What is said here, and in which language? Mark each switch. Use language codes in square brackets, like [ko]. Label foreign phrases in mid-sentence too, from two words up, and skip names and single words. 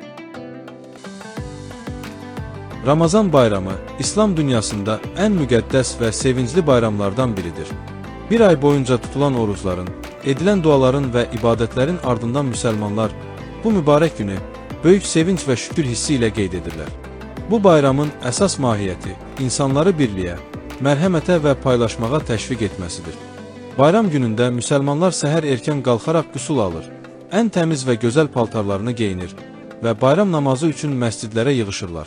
[tr] Ramazan bayramı, İslam dünyasında en müqəddəs ve sevincli bayramlardan biridir. Bir ay boyunca tutulan oruçların, edilen duaların ve ibadetlerin ardından Müslümanlar bu mübarek günü büyük sevinç ve şükür hissiyle [az] qeyd edirlər. Bu bayramın əsas mahiyyəti insanları birliyə, mərhəmətə və paylaşmağa təşviq etməsidir. Bayram günündə Müslümanlar səhər erkən qalxaraq qüsul alır, ən təmiz və gözəl paltarlarını geyinir və bayram namazı üçün məscidlərə yığışırlar.